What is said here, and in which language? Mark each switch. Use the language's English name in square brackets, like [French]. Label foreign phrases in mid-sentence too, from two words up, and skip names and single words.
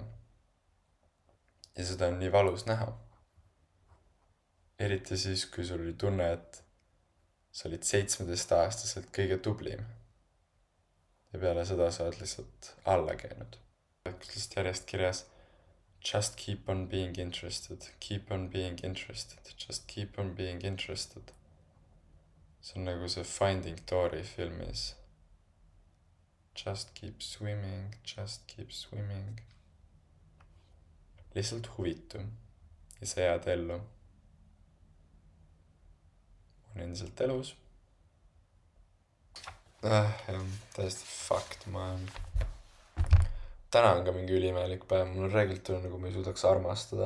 [Estonian] Ja seda on nii valus näha. Eriti siis, kui sul oli tunne, et sa olid 17-aastaselt kõige tublim. Ja peale seda sa oled lihtsalt alla käinud. Lihtsalt järjest kirjas [English] just keep on being interested, keep on being interested, just keep on being interested. [Estonian] See on nagu see Finding Dory filmis. [English] Just keep swimming, just keep swimming. [Estonian] Lihtsalt huvitu ja sa jääd ellu. On endiselt elus. Täiesti fucked, ma olen. Täna on ka mingi ülimelik päev, mul on reeglilt tunne, nagu ma ei suudaks armastada.